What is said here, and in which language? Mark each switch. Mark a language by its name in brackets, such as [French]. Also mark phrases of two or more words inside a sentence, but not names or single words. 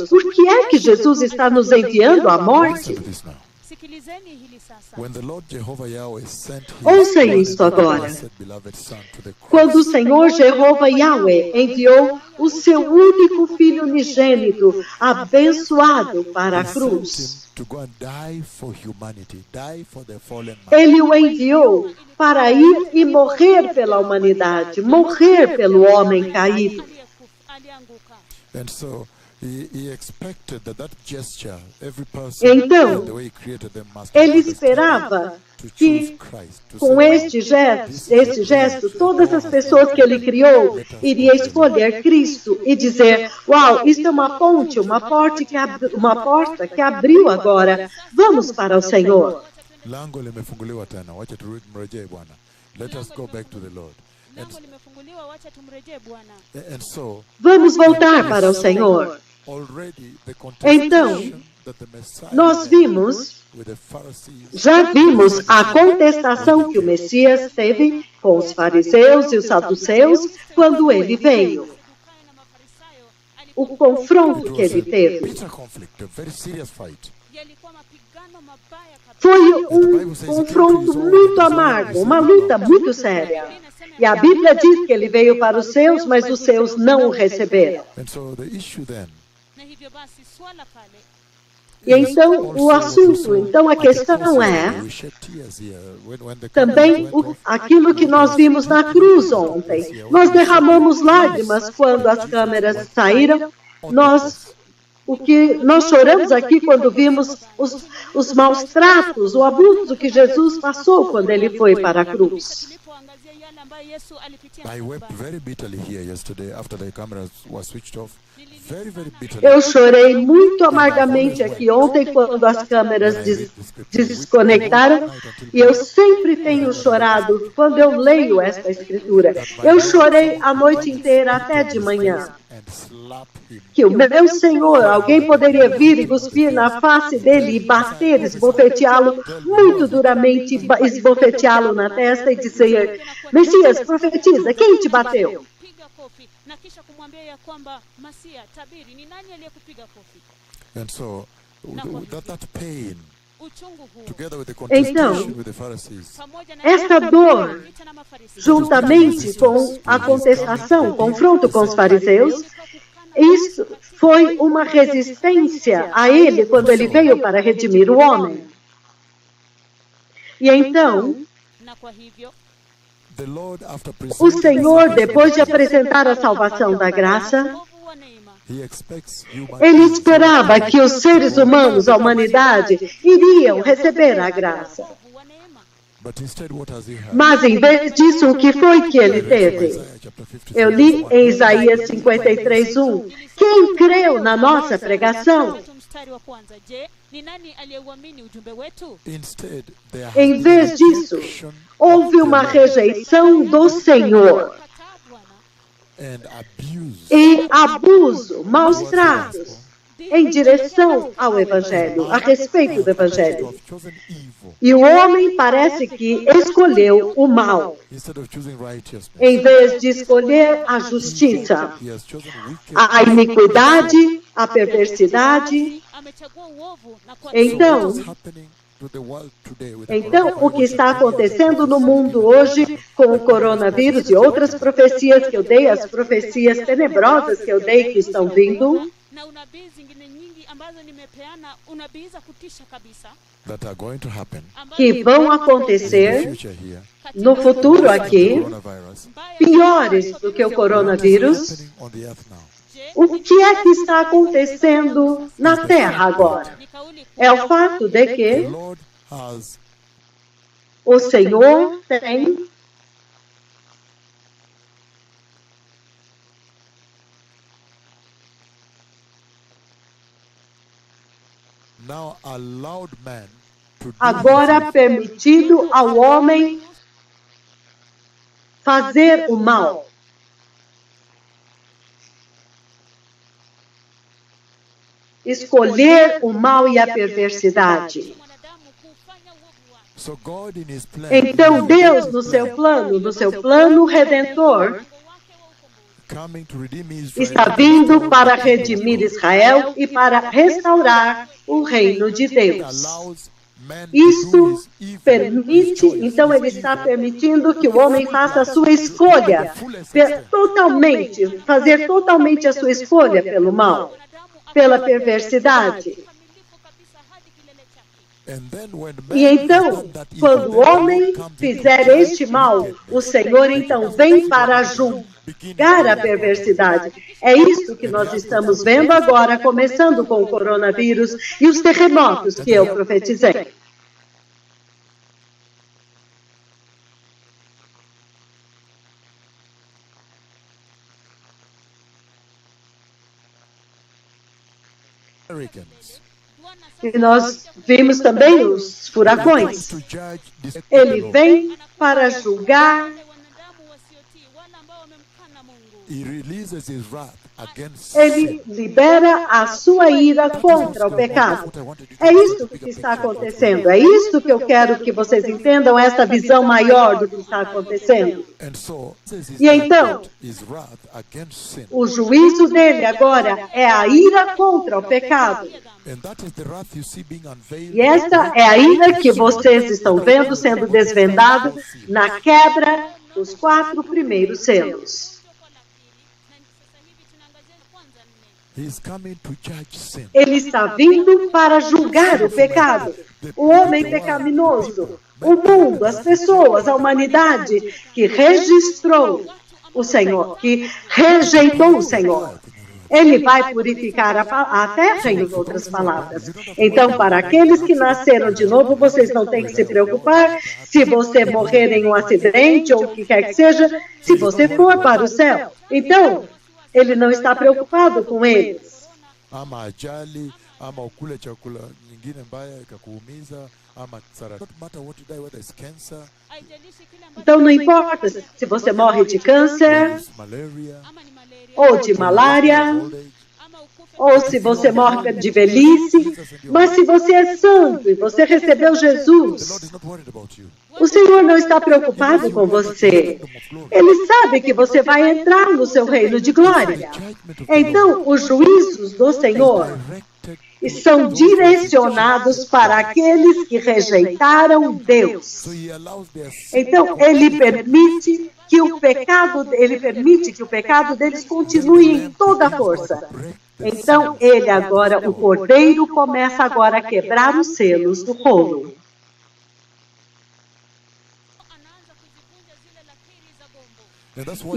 [Portuguese] Por que é que Jesus está nos enviando à morte? [English] Listen to this now. [Swahili] sikilizeni hili sasa. [English] When the Lord Jehovah Yahweh sent his [Portuguese] Ouça [English] one [Portuguese] isto [English] and [Portuguese] agora. [English] blessed beloved Son to the cross, [Portuguese] Quando o Senhor Jeová Yahweh enviou o seu único filho unigênito, abençoado, para a [English] he [Portuguese] cruz, [English] sent him to go and die for humanity, die for the fallen man. [Portuguese] ele o enviou para ir e morrer pela humanidade, morrer pelo homem caído. [Swahili] Alianguka. [English] And so he expected that gesture, every person, [Portuguese] Então, [English] the way he created them, must [Portuguese] Ele [English] understand [Portuguese] esperava [English] to choose [Portuguese] que, [English] Christ, to [Portuguese] com [English] say, [Portuguese] este gesto, todas as pessoas que ele criou iriam escolher Cristo e dizer: uau, isto é uma ponte, uma porta que abriu agora. Vamos para o Senhor. [Swahili] lango limefunguliwa tena, wacha mrejee Bwana. [English] Let us go back to the Lord. [Swahili] Lango limefunguliwa, wacha tumrejee Bwana. [English] And so, [Portuguese] Vamos voltar para o Senhor. [English] already the [Portuguese] Então, [English] contestation that the Messiah [Portuguese] nós [English] had [Portuguese] vimos, [English] with the Pharisees, [Portuguese] já vimos a contestação que o Messias teve com os fariseus e os saduceus quando ele veio. [Swahili] Sadukayo na Mafarisayo [Portuguese] O confronto que ele a teve. [English] bitter conflict, a very serious fight. [Swahili] yalikuwa mapigano mabaya kabisa. [Portuguese] Foi confronto muito amargo, uma luta muito séria. E a Bíblia diz que ele veio para os seus, mas os seus não o receberam. [English] And so the issue then [Swahili] Na hivyo basi swala pale [Portuguese] E então o assunto, então a questão é [English] we shed tears here when the [Portuguese] também [English] cameras went off. [Portuguese] aquilo que nós vimos na cruz ontem. Nós derramamos lágrimas quando as câmeras saíram. O que nós choramos aqui quando vimos os maus tratos, o abuso que Jesus passou quando ele foi para a cruz. [Swahili] tulipoangazia yale ambayo Yesu alipitia [English] I wept [Swahili] msalabani. [English] very bitterly here yesterday after the cameras were switched off. Very, very bitterly. [Portuguese] Eu chorei muito amargamente aqui ontem quando as câmeras desconectaram e eu sempre tenho chorado quando eu leio esta escritura. Eu chorei a noite inteira até de manhã. [English] And slap him. [Portuguese] Que o meu Senhor, alguém poderia vir e cuspir na face dele e bater, esbofeteá-lo muito duramente, esbofeteá-lo na testa e dizer: Messias, profetiza, quem te bateu? [Swahili] Piga kofi na kisha kumwambia ya kwamba Masia, tabiri ni nani aliyekupiga kofi? [English] And so that pain, [Swahili] Uchungu huu [English] together with the [Portuguese] Então, [English] contestation with the Pharisees, [Swahili] pamoja na [Portuguese] esta dor, [Swahili] vita na Mafarisayo, [Portuguese] juntamente com a contestação, o confronto com os fariseus, Isso foi uma resistência a ele quando ele veio para redimir o homem. E então, [Swahili] na kwa hivyo [Portuguese] o Senhor, depois de apresentar a salvação da graça, [Swahili] wokovu wa neema [Portuguese] ele esperava que os seres humanos, a humanidade, iriam receber a graça. [Swahili] wokovu wa neema [Portuguese] Mas, em vez disso, o que foi que ele teve? Eu li em Isaías 53:1. Quem creu na nossa pregação? [Swahili] Tatu mstari wa kwanza. Je, ni nani aliyeuamini ujumbe wetu? [Portuguese] Em vez disso, houve uma rejeição do Senhor [Swahili] Kataa Bwana [Portuguese] e abuso, maus tratos em direção ao Evangelho, a respeito do Evangelho. E o homem parece que escolheu o mal, em vez de escolher a justiça, a iniquidade, a perversidade. [Swahili] amechagua uovu na kwa [Portuguese] Então, o que está acontecendo no mundo hoje com o coronavírus e outras profecias que eu dei, as profecias tenebrosas que eu dei que estão vindo, [Swahili] na unabii zingine nyingi ambazo nimepeana, unabii za kutisha kabisa [English] that are going to happen [Portuguese] que vão [English] in the [Portuguese] acontecer [English] future here, [Portuguese] no futuro aqui, [English] coronavirus, [Portuguese] piores do que o coronavírus. [English] happening on the earth now. [Portuguese] O que é que está acontecendo na Terra agora? [Swahili] ni kauli [Portuguese] É o fato de [English] The [Portuguese] que [English] Lord has [Portuguese] o Senhor tem [English] now allowed man to do [Portuguese] agora permitido ao homem fazer o mal. Escolher o mal e a perversidade. [Swahili] mwanadamu kufanya uovu wake. [English] So God in his plan, [Portuguese] Então Deus, no seu plano redentor, [Swahili] Mpango wake wa ukombozi [English] coming to redeem Israel, [Portuguese] está vindo para redimir Israel e para restaurar o reino de Deus. [English] allows man to do [Portuguese] Isso [English] his evil, [Portuguese] permite, [English] his choice, [Portuguese] então ele está permitindo que o homem faça a sua escolha, fazer totalmente a sua escolha pelo mal, pela perversidade. [Swahili] kamilifu kabisa hadi kilele chake. [English] and then when man [Portuguese] E [English] has [Portuguese] então, [English] done that evil, [Portuguese] quando o [English] then [Portuguese] homem [English] God comes [Portuguese] fizer [English] to [Portuguese] este mal, o Senhor então vem para julgar a perversidade. É isso que nós estamos vendo agora, começando com o coronavírus e os terremotos que eu profetizei. [English] hurricanes. [Portuguese] E nós vimos também os furacões. [English] To judge this [Portuguese] Ele vem para julgar. [Swahili] Wale wanadamu wasiotii, wale ambao wamemkana Mungu. [English] He releases his wrath against [Portuguese] Ele libera a sua ira contra o pecado. É isso que está acontecendo. É isso que eu quero que vocês entendam, essa visão maior do que está acontecendo. [English] And so, [Portuguese] E então, [English] his wrath against sin. [Portuguese] o juízo dele agora é a ira contra o pecado. [English] And that is the wrath you see being unveiled. [Portuguese] E esta é a ira que vocês estão vendo sendo desvendado na quebra dos 4 primeiros selos. [Swahili] Kwa la pili, na sasa hivi tunaangazia kwanza 4. [English] He is coming to judge sin. [Portuguese] Ele está vindo para julgar o pecado, o homem pecaminoso, o mundo, as pessoas, a humanidade que registrou o Senhor, que rejeitou o Senhor. Ele vai purificar a terra, em outras palavras. Então, para aqueles que nasceram de novo, vocês não têm que se preocupar se você morrer em um acidente ou o que quer que seja, se você for para o céu. Então, ele não está preocupado com eles. [Swahili] Ama ajali, ama ukule chakula nyingine mbaya ikakuumiza, ama saratani. [English] Don't matter what you die, whether it's cancer, [Swahili] Haijalishi kile ambacho [Portuguese] Então, não importa se você morre de câncer, [English] it's malaria, [Swahili] ama ni malaria, [Portuguese] ou de malária, [English] old age. [Swahili] ama ukufe [Portuguese] ou se você morre de velhice, mas se você é santo e você recebeu [English] The Lord Jesus, is not worried about you. [Portuguese] o Senhor não está preocupado com você. Ele sabe que você vai entrar no seu reino de glória. Então, os juízos do Senhor [English] Directed [Portuguese] e são direcionados para aqueles que rejeitaram Deus. [English] So he allows their sin [Portuguese] Então, ele permite que o pecado deles continue em toda a força. Então, ele agora, o Cordeiro, começa agora a quebrar os selos do rolo. [English] and that's why